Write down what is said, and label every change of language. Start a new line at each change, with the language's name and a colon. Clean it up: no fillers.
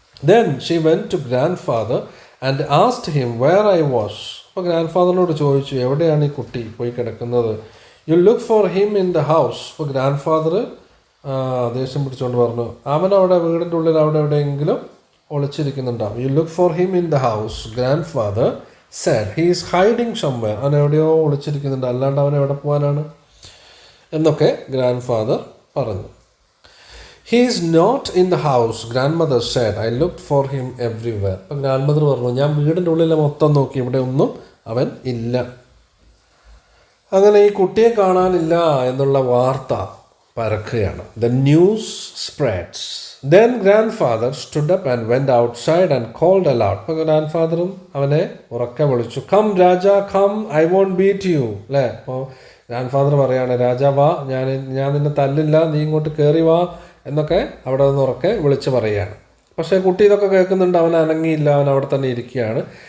English: Then she went to grandfather and asked him where I was.
Malayalam: അപ്പോൾ grand ഫാദറിനോട് ചോദിച്ചു, എവിടെയാണ് ഈ കുട്ടി പോയി കിടക്കുന്നത്?
English: You look for him in the house.
Malayalam: അപ്പോൾ ഗ്രാൻഡ് ഫാദർ ദേഷ്യം പിടിച്ചുകൊണ്ട് പറഞ്ഞു, അവനവിടെ വീടിൻ്റെ ഉള്ളിൽ അവിടെ എവിടെയെങ്കിലും ഒളിച്ചിരിക്കുന്നുണ്ടാവും.
English: You look for him in the house. Grand father said he is hiding somewhere.
Malayalam: അവൻ എവിടെയോ ഒളിച്ചിരിക്കുന്നുണ്ട്, അല്ലാണ്ട് അവൻ എവിടെ പോകാനാണ് എന്നൊക്കെ ഗ്രാൻഡ് ഫാദർ പറഞ്ഞു.
English: He is not in the house. Grand mother said I looked for him everywhere.
Malayalam: അപ്പം ഗ്രാൻഡ് മദർ പറഞ്ഞു, ഞാൻ വീടിൻ്റെ ഉള്ളിൽ മൊത്തം നോക്കി, ഇവിടെ ഒന്നും അവൻ ഇല്ല. അങ്ങനെ ഈ കുട്ടിയെ കാണാനില്ല എന്നുള്ള വാർത്ത പരക്കുകയാണ്.
English: The news spreads. Then grandfather stood up and went outside and called aloud.
Malayalam: അപ്പോൾ ഗ്രാൻഡ് ഫാദറും അവനെ ഉറക്കെ വിളിച്ചു,
English: Come Raja come, I won't beat you.
Malayalam: അല്ലേ? അപ്പോൾ ഗ്രാൻഡ് ഫാദർ പറയാണ്, രാജാ വാ, ഞാൻ നിന്നെ തല്ലില്ല, നീ ഇങ്ങോട്ട് കയറി വാ എന്നൊക്കെ അവിടെ നിന്ന് ഉറക്കെ വിളിച്ച് പറയുകയാണ്. പക്ഷേ കുട്ടി ഇതൊക്കെ കേൾക്കുന്നുണ്ട്. അവൻ അനങ്ങിയില്ല, അവൻ അവിടെ തന്നെ ഇരിക്കുകയാണ്.